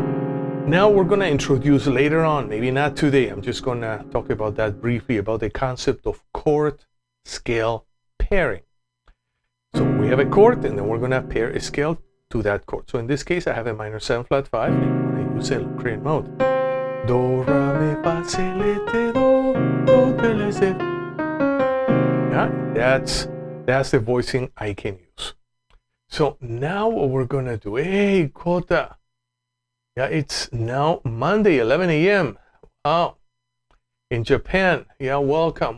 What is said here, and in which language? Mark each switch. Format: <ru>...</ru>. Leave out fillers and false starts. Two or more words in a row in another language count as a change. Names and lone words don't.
<en>Now we're going to introduce later on, maybe not today, I'm just going to talk about that briefly, about the concept of chord scale pairing. So we have a chord, and then we're going to pair a scale to that chord. So in this case, I have a minor 7 flat 5, and I'm going to use a Locrian mode. Do, Ra, Mi, Fa, Se, Le, Te, Do, Do, Te, Le, Se. Yeah, that's the voicing I can use. So now what we're going to do, hey, Kota. Yeah, it's now Monday, 11 a.m. Wow. In Japan. Yeah, welcome.</en>